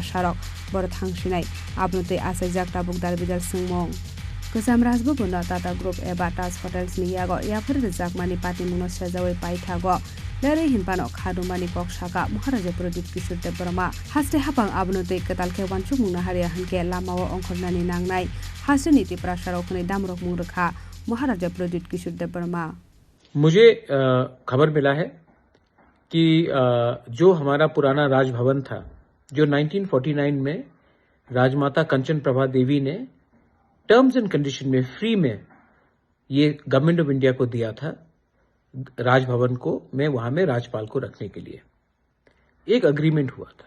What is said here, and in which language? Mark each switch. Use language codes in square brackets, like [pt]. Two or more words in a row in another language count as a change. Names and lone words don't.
[trp] sarok bor thangsinai abnote asajak tabuk darbidal sungmong Kwcham Rajbhavan Tata Group eba Taj hotels ni yago Yapharwi Rwjakmani Patimungno sejawai paithago Lere hinpano Khadujakmani KokSakha Maharaja Product Kishore Dev Burma haste hapang abnote ketalke wanchu mungna haria hanke lamao ongkhornani nangnai haste ni Tripura sarok ne damrok mungrekha Maharaja Product Kishore Dev Burma। [hi] मुझे खबर मिला है कि जो हमारा पुराना राजभवन था, जो 1949 में राजमाता कंचन प्रभा देवी ने [en] terms and condition [hi] में फ्री में ये गवर्नमेंट ऑफ इंडिया को दिया था, राजभवन को में वहां में राज्यपाल को रखने के लिए एक अग्रीमेंट हुआ था।